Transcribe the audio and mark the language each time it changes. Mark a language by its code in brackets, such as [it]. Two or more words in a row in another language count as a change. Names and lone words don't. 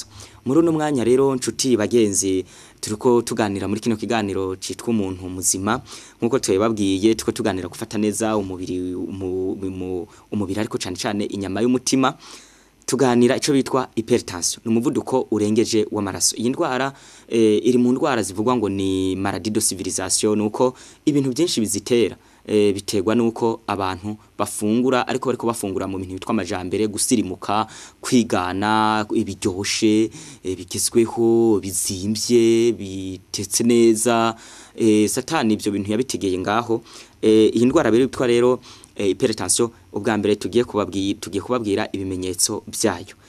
[rn] Muri uno mwanya rero nshuti bagenzi turiko tuganira muri kino kiganiro citwa umuntu muzima nkuko twebabwiye tuko tuganira gufata neza umubiri ariko cyane inyama y'umutima. Tuganira ico bitwa hypertension n'umuvuduko urengeje w'amaraso. Iyi ndwara iri mu ndwara zivugwa ngo ni [fr] maladie de civilisation [rn] nuko ibintu byinshi bizitera biterwa nuko abantu bafungura ariko bariko bafungura mu bintu bitwa amajambere gusirimuka kwigana ibiryoshe bigezweho bizimbye bitetse neza. Satani ibyo bintu yabitegeye ngaho. Iyi ndwara bitwa rero hypertension ubwa mbere tugiye kubabwira ibimenyetso byayo.